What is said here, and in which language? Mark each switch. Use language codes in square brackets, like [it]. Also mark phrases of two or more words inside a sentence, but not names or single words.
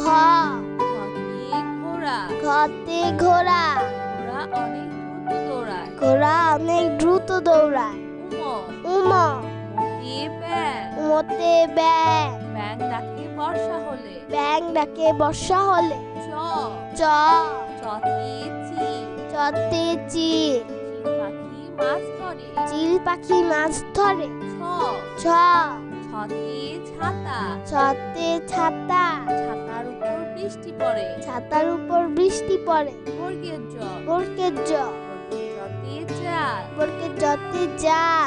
[bn] ঘতে ঘোড়া। ঘতে ঘোড়া। ঘোড়া অনেক দ্রুত দৌড়ায়। ঘোড়া অনেক দ্রুত দৌড়ায়। উম উম মতে ব্যাং। উমতে ব্যাং। ব্যাং ডাকে বর্ষা হলে। ব্যাং ডাকে বর্ষা হলে। চ চ চতে চি চতে চি চিল পাখি মাছ ধরে। চিল পাখি মাছ ধরে। ছ ছ ছতে ছাতা ছতে ছাতা ছাতার উপর বৃষ্টি পড়ে। ছাতার উপর বৃষ্টি পড়ে। বর্গের জ বর্গের জ জতে জাল বর্গের জতে জাল